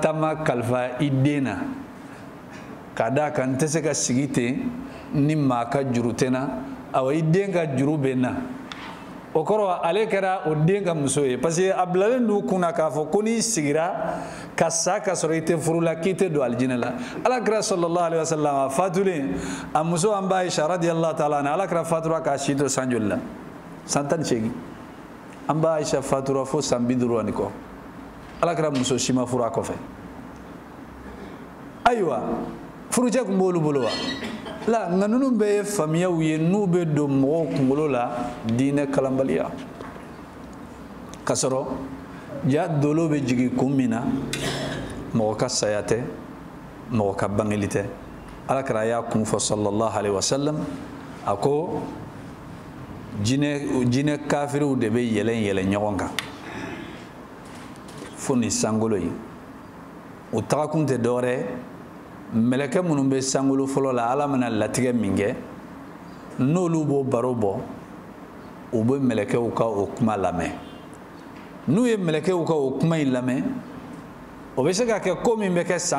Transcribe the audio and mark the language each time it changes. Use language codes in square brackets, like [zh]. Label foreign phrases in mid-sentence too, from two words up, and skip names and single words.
[bm] tama kalifa i den na ka d'a kan n tɛ se ka sigi ten ni maa ka juru tɛ n na awa i den ka juru bɛ n na o kɔrɔ ale kɛra o den ka muso ye [fr] parce que [bm] a bilalen d'u kunna k'a fɔ ko n'i sigira ka sa ka sɔrɔ i tɛ furu la k'i tɛ don alijinɛ la alakira [ar] صلى الله عليه وسلم [bm] a fatulen a muso an b'a Aisha [ar] رضي الله تعالى عنها [bm] alakira fatura k'a si to san joli la san 18 an b'a Aisha fatura fo san 50 ani kɔ alakira muso si ma furu a kɔfɛ ayiwa furucɛ tun b'olu bolo wa la nka ninnu bɛɛ ye faamuyaw ye n'u bɛ don mɔgɔw kunkolo la diinɛ kalanbaliya ka sɔrɔ ja dolo bɛ jigin kun min na mɔgɔ ka saya tɛ mɔgɔ ka bangeli tɛ alakira y'a kun fɔ [ar] صلى الله عليه وسلم [bm] a ko jinɛ kafiriw de bɛ yɛlɛn yɛlɛn ɲɔgɔn kan fo ni sankolo ye u tagakun tɛ dɔwɛrɛ mɛlɛkɛ minnu bɛ sankolo fɔlɔ la ala mana latigɛ min kɛ n'olu b'o baro bɔ u bɛ mɛlɛkɛw ka o kuma lamɛn n'u ye mɛlɛkɛw ka o kuma in lamɛn o bɛ se ka kɛ ko min bɛ kɛ san